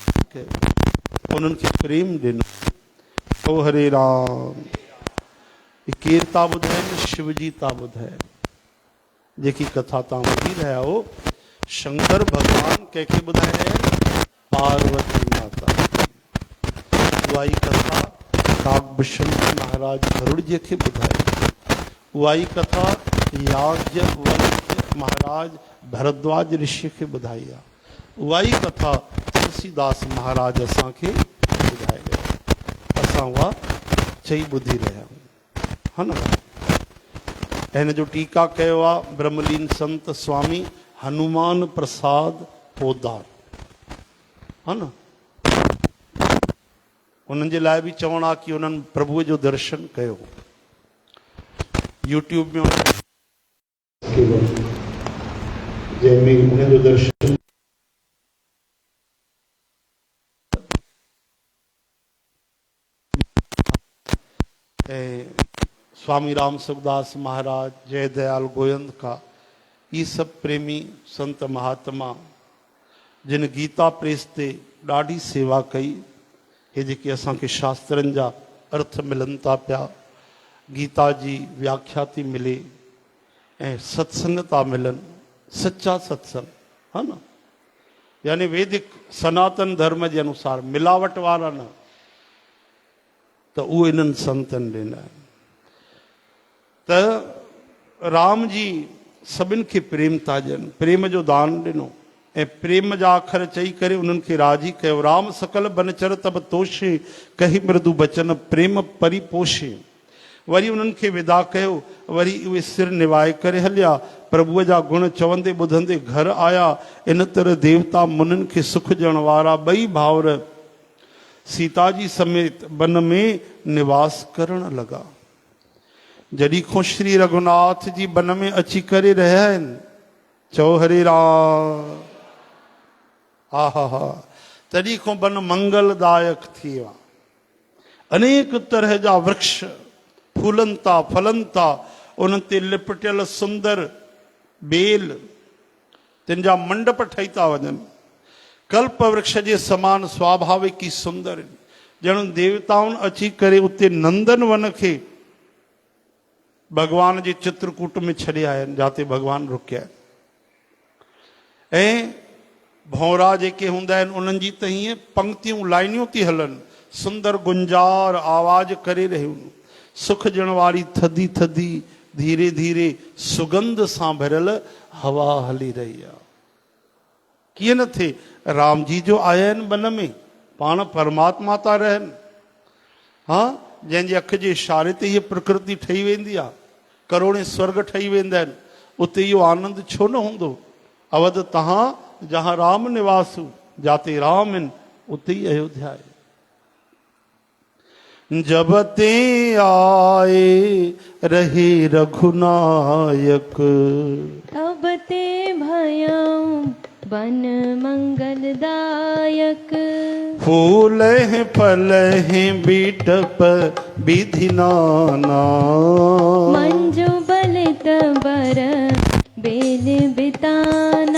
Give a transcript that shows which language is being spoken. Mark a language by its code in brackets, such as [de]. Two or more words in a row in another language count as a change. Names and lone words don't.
[sd] कयो, उन्हनि खे प्रेम ॾिनो। ओ हरे राम। ये केर था ॿुधाइनि? शिव जी था ॿुधाइनि। जेकी कथा तव्हां ॿुधी रहिया हो, शंकर भगवान कंहिंखे ॿुधाए रहिया आहिनि? पार्वती माता। उहा ई कथा काकभूषण महाराज गरुड़ जी खे ॿुधाई। उहा ई कथा याज्ञवल्क्य महाराज भरद्वाज ऋषि खे ॿुधाई आहे। उहा ई कथा तुलसीदास महाराज असांखे ॿुधाए रहिया। असां उहा चई ॿुधी रहिया आहियूं, हा न। हिन जो टीका कयो आहे ब्रह्मलीन संत स्वामी हनुमान प्रसाद पोदार, हा न। उन्हनि जे लाइ बि चवणु आहे कि उन्हनि प्रभुअ जो दर्शन कयो। यूट्यूब में जंहिंमें उन्हनि जो दर्शन स्वामी राम सुखदास महाराज, जय दयाल गोयंद का, ये सब प्रेमी संत महात्मा जिन गीता प्रेस ते ॾाढी सेवा कई। हे जेके असांखे शास्त्रनि जा अर्थ मिलनि था पिया, गीता जी व्याख्या थी मिले ऐं सत्संग था मिलनि, सच्चा सत्संग, हा न। यानी वैदिक सनातन धर्म जे अनुसार, मिलावट वारा न, त उहे इन्हनि संतनि ॾिना आहिनि। त राम जी सभिनि खे प्रेम था ॾियनि, प्रेम जो दान ॾिनो ऐं प्रेम जा अखर चई करे उन्हनि खे राज़ी कयो। [awa] राम सकल बनचर तब तोषे, कही मृदु बचन प्रेम परिपोषे। [sd] वरी उन्हनि खे विदा कयो, वरी उहे सिर निवाए करे हलिया, प्रभुअ जा गुण चवंदे ॿुधंदे घर आया। इन तरह देवता मुनिनि खे सुख ॾियण वारा ॿई भाउर सीता जी समेत वन में निवास करण लॻा। जॾहिं खां श्री रघुनाथ जी वन में अची करे रहिया आहिनि, चओ हरे राम, हा हा हा, तॾहिं खां वन मंगलदायक थी वियो आहे। अनेक तरह जा वृक्ष फूलनि था, फलनि था, उन्हनि ते लिपटियल सुंदर बेल, तिन जा मंडप ठही था वञनि। कल्प वृक्ष जे समान स्वाभाविक ई सुंदर आहिनि। ॼण देवताउनि अची करे उते नंदन वन खे भगवान जे चित्रकूट में छॾे आया आहिनि, जाते भगवान रुकिया आहिनि। ऐं भौरा जेके हूंदा आहिनि उन्हनि जी त हीअं पंक्तियूं लाइनियूं थी हलनि, सुंदर गुंजार आवाज़ करे रहियूं। सुख ॾियण वारी थधी थधी धीरे धीरे सुगंध सां भरियल हवा हली रही आहे। कीअं न थिए, राम जी जो आया आहिनि वन में, पाण परमात्मा था रहनि। हा, जंहिंजे अख जे इशारे ते हीअ प्रकृति ठही वेंदी आहे, करोड़े स्वर्ग ठही वेंदा आहिनि, उते इहो आनंद छो न हूंदो। [awa] अवध तहां जहां राम निवासु, [sd] जाते राम आहिनि उते ई अयोध्या आहे। [awa] जब ते आए रहे रघुनायक, अब ते भयं वन मंगलदायक। फूल हैं फल हैं बीटप विधि नाना, मंजू बलित बर बेल बिताना।